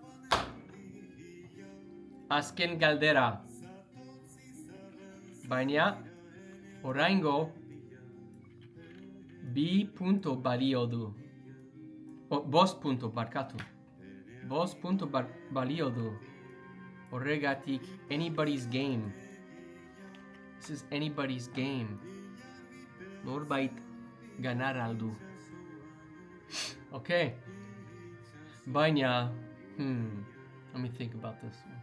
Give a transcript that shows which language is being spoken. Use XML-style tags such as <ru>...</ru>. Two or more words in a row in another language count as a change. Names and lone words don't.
<eu>Azken galdera. Baina, oraingo 2 puntu balio du. 5 puntu, barkatu. 5 puntu balio du. Horregatik,</eu> <en>anybody's game. This is anybody's game.</en> <eu>Norbait ganar aldu.</eu> <en>Okay.</en> <eu>Baina,</eu> <en>let me think about this one.</en>